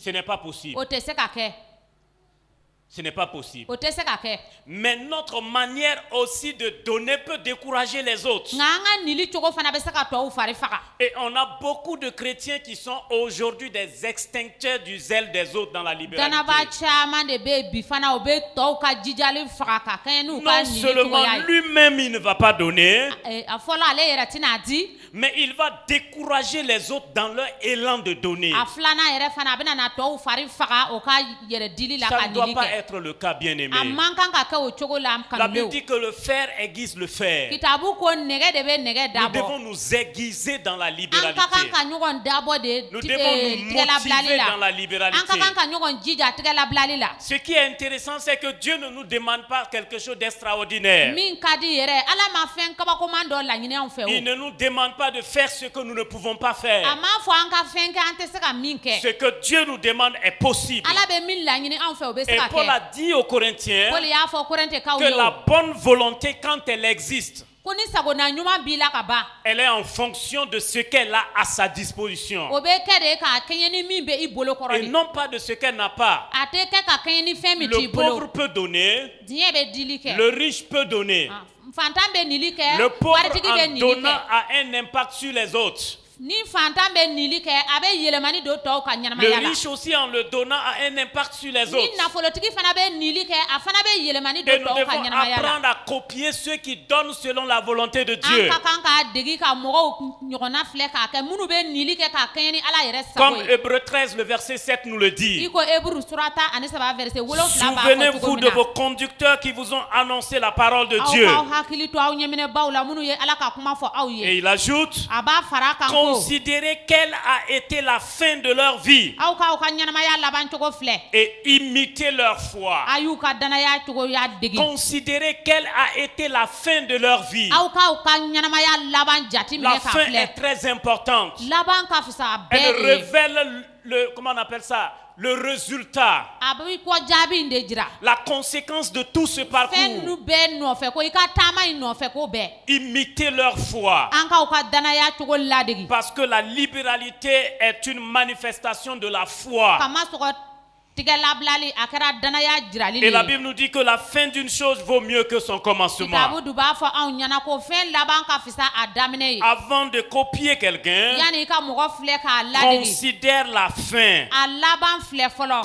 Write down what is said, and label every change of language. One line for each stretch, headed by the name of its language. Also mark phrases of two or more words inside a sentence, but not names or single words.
French: Ce n'est pas possible.
Bambara: o tɛ se ka kɛ
French: Ce n'est pas possible.
Bambara: o tɛ se ka kɛ
French: Mais notre manière aussi de donner peut décourager les autres.
Bambara: nka an ka nili cogo fana bɛ se ka tɔw fari faga
French: Et on a beaucoup de chrétiens qui sont aujourd'hui des extincteurs du zèle des autres dans la
Bambara: danaba
French: libéralité.
Bambara: caman de bɛ yen bi fana o bɛ tɔw ka jijali faga ka kɛɲɛ n'u ka
French: Non
Bambara: nili
French: seulement
Bambara: cogoya ye
French: lui-même il ne va pas donner,
Bambara: a fɔlɔ ale yɛrɛ tɛna di
French: mais il va décourager les autres dans leur élan de donner.
Bambara: a filanan yɛrɛ fana a bɛna na tɔw fari faga o ka yɛrɛ dili la
French: Ça
Bambara: ka
French: ne doit
Bambara: nili
French: pas
Bambara: kɛ
French: être le cas, bien-aimé.
Bambara: a man kan ka kɛ o cogo la
French: La Bible
Bambara: kanulenw
French: dit que le fer aiguise le fer.
Bambara: kitabu ko nɛgɛ de bɛ nɛgɛ
French: Nous devons
Bambara: dabɔ
French: nous aiguiser dans la
Bambara: an
French: libéralité.
Bambara: ka kan ka ɲɔgɔn dabɔ de
French: Nous devons nous
Bambara: tigɛlabilali
French: motiver
Bambara: la
French: dans la
Bambara: an ka
French: libéralité.
Bambara: kan ka ɲɔgɔn jija tigɛlabilali la
French: Ce qui est intéressant, c'est que Dieu ne nous demande pas quelque chose d'extraordinaire.
Bambara: min ka di yɛrɛ ala ma fɛn kabakoman dɔ laɲini anw fɛ
French: Il
Bambara: o
French: ne nous demande pas de faire ce que nous ne pouvons pas
Bambara: a
French: faire.
Bambara: m'a fɔ an ka fɛn kɛ an tɛ se ka min kɛ
French: Ce que Dieu nous demande est possible.
Bambara: ala bɛ min laɲini anw fɛ o bɛ se
French: Et
Bambara: ka
French: Paul a
Bambara: kɛ
French: dit aux Corinthiens
Bambara: Paul y'a fɔ korintɛkaw
French: que
Bambara: ye la o
French: bonne volonté, quand elle existe,
Bambara: ko ni sagona ɲuman b'i la ka ban
French: elle est en fonction de ce qu'elle a à sa disposition.
Bambara: o bɛ kɛ de k'a kɛɲɛ ni min bɛ i bolo kɔrɔ
French: Et
Bambara: de
French: non pas de ce qu'elle n'a pas.
Bambara: a tɛ kɛ ka kɛɲɛ ni fɛn min t'i
French: Le
Bambara: bolo
French: pauvre peut donner,
Bambara: diɲɛ bɛ dili kɛ
French: le riche peut donner.
Bambara: fantan bɛ nili kɛ
French: Le pauvre
Bambara: waritigi bɛ
French: en
Bambara: nili
French: donnant
Bambara: kɛ
French: a un impact sur les autres.
Bambara: Ni fantan bɛ nili kɛ a bɛ yɛlɛmani don tɔw ka ɲɛnamaya la.
French: Le riche aussi en le donnant a un impact sur les
Bambara: Ni
French: autres.
Bambara: nafolotigi fana bɛ nili kɛ a fana bɛ yɛlɛmani
French: Et
Bambara: don
French: nous
Bambara: tɔw ka
French: devons
Bambara: ɲɛnamaya la.
French: apprendre à copier ceux qui donnent selon la volonté de Dieu.
Bambara: An ka kan k'a degi ka mɔgɔw ɲɔgɔnna filɛ k'a kɛ minnu bɛ nili kɛ k'a kɛɲɛ ni Ala yɛrɛ sago
French: Comme
Bambara: ye.
French: Hébreux 13, le verset 7 nous le dit.
Bambara: I ko Hébreux surata ani 3 verset 7 b'a fɔ cogo
French: Souvenez-vous
Bambara: min
French: de
Bambara: na.
French: vos conducteurs qui vous ont annoncé la parole de
Bambara: Aw
French: Dieu.
Bambara: k'aw hakili to aw ɲɛminɛbaw la minnu ye Ala ka kuma fɔ aw
French: Et
Bambara: ye.
French: il ajoute,
Bambara: A b'a fara a kan ko
French: considérez quelle a été la fin de leur vie
Bambara: aw k'aw ka ɲɛnamaya laban cogo filɛ.
French: et imitez leur foi.
Bambara: A y'u ka danaya cogoya degi.
French: Considérez quelle a été la fin de leur vie.
Bambara: Aw k'aw ka ɲɛnamaya laban jati
French: La
Bambara: minɛ k'a
French: fin
Bambara: filɛ.
French: est très importante.
Bambara: Laban ka fisa
French: Elle
Bambara: bɛɛ de ye.
French: révèle le, comment on appelle ça, le résultat,
Bambara: A bɛ ko jaabi in de jira.
French: la conséquence de tout ce
Bambara: Fɛn
French: parcours.
Bambara: ninnu bɛɛ nɔfɛ ko i ka taama in nɔfɛ ko bɛɛ.
French: Imitez leur foi.
Bambara: An k'aw ka danaya cogo ladegi.
French: Parce que la libéralité est une manifestation de la foi.
Bambara: Kama sɔgɔ tigɛ labilali a kɛra danaya jirali
French: Et la
Bambara: le
French: Bible nous dit que la fin d'une chose vaut mieux que son commencement.
Bambara: kitabu du b'a fɔ anw ɲɛna ko fɛn laban ka fisa a daminɛ ye.
French: Avant de copier quelqu'un,
Bambara: Yani i ka mɔgɔ filɛ k'a ladegi.
French: considère la fin.
Bambara: A laban filɛ fɔlɔ.